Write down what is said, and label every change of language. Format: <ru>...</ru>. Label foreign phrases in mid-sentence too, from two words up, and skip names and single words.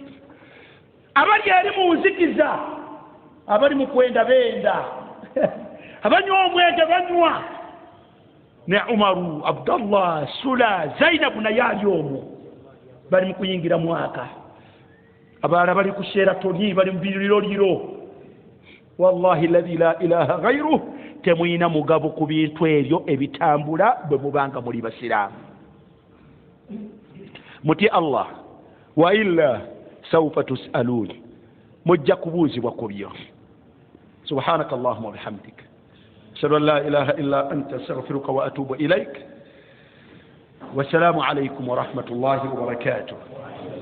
<lg>Abali eri mu nzikiza, abali mu kwenda benda abanywa omwenge banywa ne Umaru, Abdallah, Sula, Zainabu naye ali omwo bali mu kuyingira mwaka, abalala bali ku Sheraton, bali mu biriro.</lg> <ar>والله الذي لا إله غيره,</ar> <lg>temuyina mugabo ku bintu ebyo ebitambula bwe mubanga muli basiraamu. Muti Allah,</lg> <ar>وإلا سوف تسألون,</ar> <lg>mujja kubuuzibwa ku byo.</lg> <ar>سبحانك اللهم وبحمدك، أشهد أن لا إله إلا أنت، أستغفرك وأتوب إليك. والسلام عليكم ورحمة الله وبركاته.</ar>